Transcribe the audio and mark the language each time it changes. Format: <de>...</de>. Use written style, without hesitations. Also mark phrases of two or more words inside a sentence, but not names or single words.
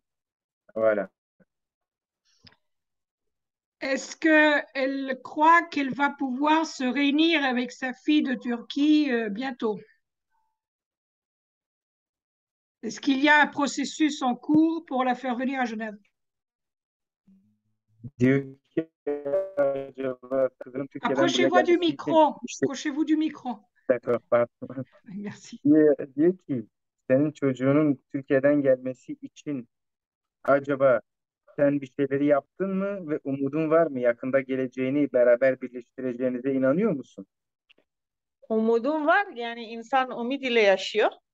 <fr>Voilà. Est-ce qu'elle croit qu'elle va pouvoir se réunir avec sa fille de Turquie bientôt? Est-ce qu'il y a un processus en cours pour la faire venir à Genève?</fr> <tr>Diyor ki acaba kızım Türkiye'den buraya</tr> <fr>Approchez-vous du</fr> <tr>gelmesi için</tr> <fr>micro.</fr> <tr>işte</tr> <fr>Approchez-vous du micro.</fr> <tr>dakika, pardon.</tr> <fr>Merci.</fr> <tr>Diyor ki senin çocuğunun Türkiye'den gelmesi için acaba sen bir şeyleri yaptın mı ve umudun var mı? Yakında geleceğini beraber birleştireceğinize inanıyor musun? Umudum var. Yani insan umut ile yaşıyor.</tr>